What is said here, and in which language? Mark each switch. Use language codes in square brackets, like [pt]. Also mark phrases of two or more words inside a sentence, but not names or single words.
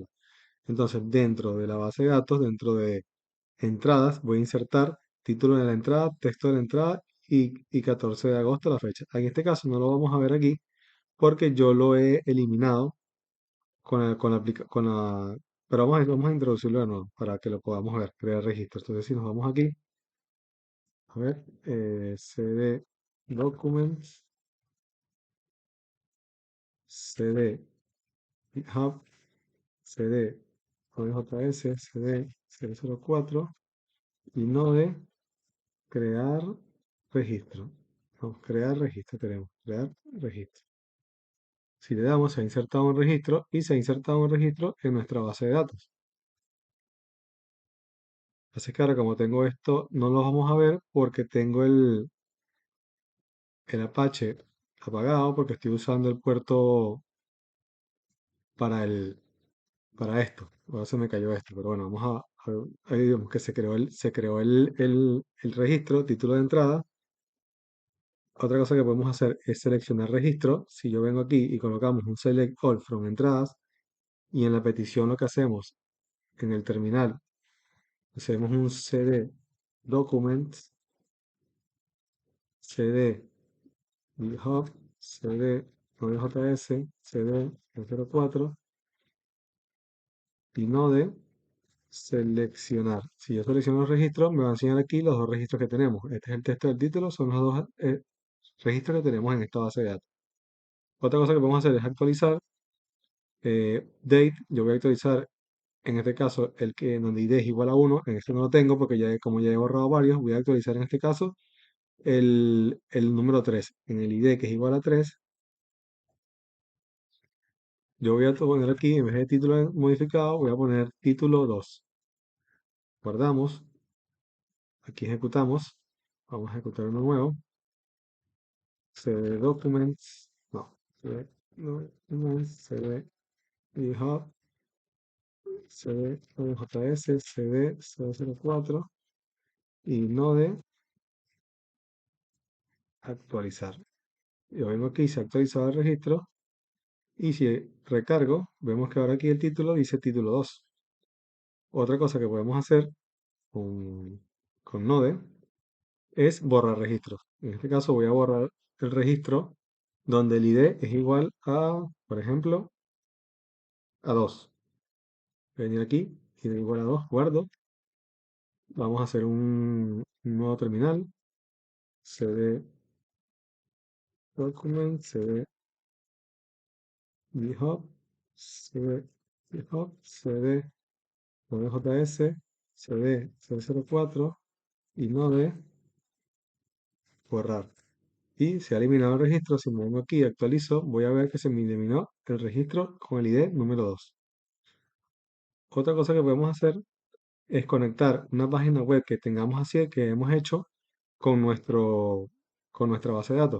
[es] Entonces, dentro de la base de datos, dentro de entradas, voy a insertar título de la entrada, texto de la entrada y 14 de agosto la fecha. En este caso no lo vamos a ver aquí porque yo lo he eliminado pero vamos a introducirlo de nuevo para que lo podamos ver, crear registro. Entonces, si nos vamos aquí, a ver, cd documents, cd GitHub, cd Node.js, cd 004 y node crear registro. Vamos, crear registro queremos, crear registro. Si le damos, se ha insertado un registro y se ha insertado un registro en nuestra base de datos. Así que ahora como tengo esto, no lo vamos a ver porque tengo el Apache apagado porque estoy usando el puerto para para esto. Ahora se me cayó esto, pero bueno, ahí digamos que se creó el registro, título de entrada. Otra cosa que podemos hacer es seleccionar registro. Si yo vengo aquí y colocamos un [en] select all from [es] entradas y en la petición lo que hacemos en el terminal, hacemos un cd documents, cd GitHub, cd Node.js, cd 04 y node seleccionar. Si yo selecciono los registros, me va a enseñar aquí los dos registros que tenemos. Este es el texto del título, son los dos registros que tenemos en esta base de datos. Otra cosa que podemos hacer es actualizar date. Yo voy a actualizar en este caso el que en donde id es igual a 1. En este no lo tengo porque como ya he borrado varios, voy a actualizar en este caso el número 3. En el id que es igual a 3, yo voy a poner aquí, en vez de título modificado, voy a poner título 2. Guardamos, aquí ejecutamos, vamos a ejecutar uno nuevo. cd documents, no, cd documents, cd GitHub, cd js, cd 004 y node actualizar. Yo vengo aquí, se ha actualizado el registro y si recargo, vemos que ahora aquí el título dice título 2. Otra cosa que podemos hacer con, con node es borrar registros. En este caso voy a borrar el registro donde el ID es igual a, por ejemplo, a 2. Voy a venir aquí, ID igual a 2, guardo. Vamos a hacer un nuevo terminal. cd document, cd github, cd github, cd node.js, cd 004 y node borrar. Y se ha eliminado el registro. Si me vengo aquí y actualizo, voy a ver que se me eliminó el registro con el ID número 2. Otra cosa que podemos hacer es conectar una página web que tengamos así, que hemos hecho con con nuestra base de datos.